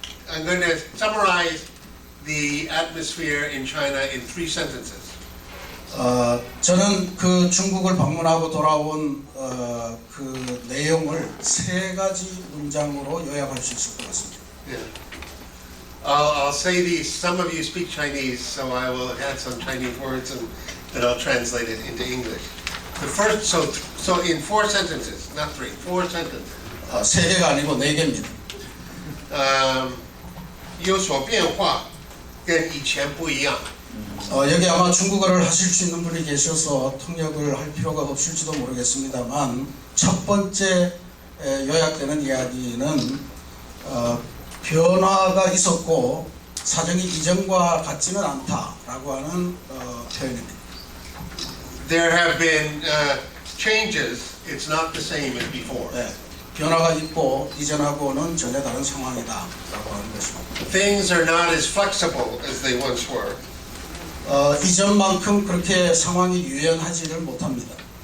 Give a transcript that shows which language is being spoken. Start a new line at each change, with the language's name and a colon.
English: I'm going to summarize the atmosphere in China in 3 sentences.
Korean: 저는 그 중국을 방문하고 돌아온 그 내용을 3가지 문장으로 요약할 수 있을 것 같습니다.
English: Yeah. I'll say these. Some of you speak Chinese, so I will add some Chinese words and then I'll translate it into English. The first, so in 4 sentences, not 3, 4 sentences.
Korean: 3개가 아니고 4개입니다.
Chinese: 有所变化，跟以前不一样。
Korean: 여기 아마 중국어를 하실 수 있는 분이 계셔서 통역을 할 필요가 없을지도 모르겠습니다만 첫 번째 요약되는 이야기는 변화가 있었고 사정이 이전과 같지는 않다라고 하는 표현입니다.
English: There have been changes. It's not the same as before.
Korean: 네, 변화가 있고 이전하고는 전혀 다른 상황이다라고 하는 것입니다.
English: Things are not as flexible as they once were.
Korean: 이전만큼 그렇게 상황이 유연하지를 못합니다.